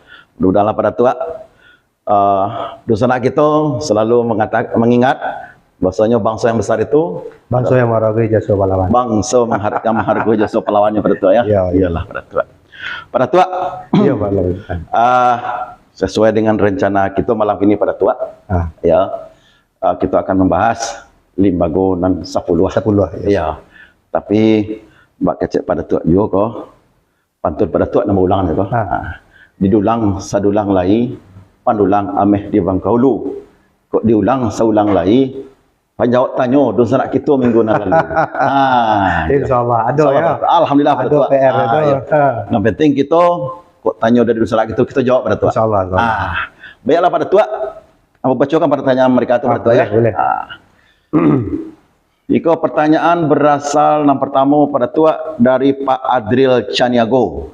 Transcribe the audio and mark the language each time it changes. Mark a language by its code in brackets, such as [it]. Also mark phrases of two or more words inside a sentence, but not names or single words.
[id] Mudah-mudahan Pak Datuk, dosa kita selalu mengingat bahwasanya bangsa yang besar itu bangsa yang menghargai jasa pahlawan. Bangsa yang menghargai jasa pahlawannya Pak Datuk ya. Iyalah Pak Datuk. Pak Datuk. Iya Pak Datuk. Sesuai dengan rencana kita malam ini Pak Datuk. Ya. Kita akan membahas Limbago nan Sapuluh. Ya. [min] Tapi Mbak kecek Pak Datuk juga kok. Pantun Pak Datuk nama ulangan ya kok. Didulang sadulang lai, pandulang ameh di Bangkaulu. Kok diulang saulang lai, panjawab tanya dosa nak kita minggu lalu. [id] Insyaallah ada ya. Alhamdulillah Pak Datuk. PR itu. Yang penting kita kok tanya dari dosa nak kita jawab Pak Datuk. Insyaallah. Baiklah Pak Datuk. Apa bacakan pertanyaan mereka itu Pak Datuk ya? Boleh. Jika pertanyaan berasal yang pertama Pak Datuk dari Pak Adril Caniago.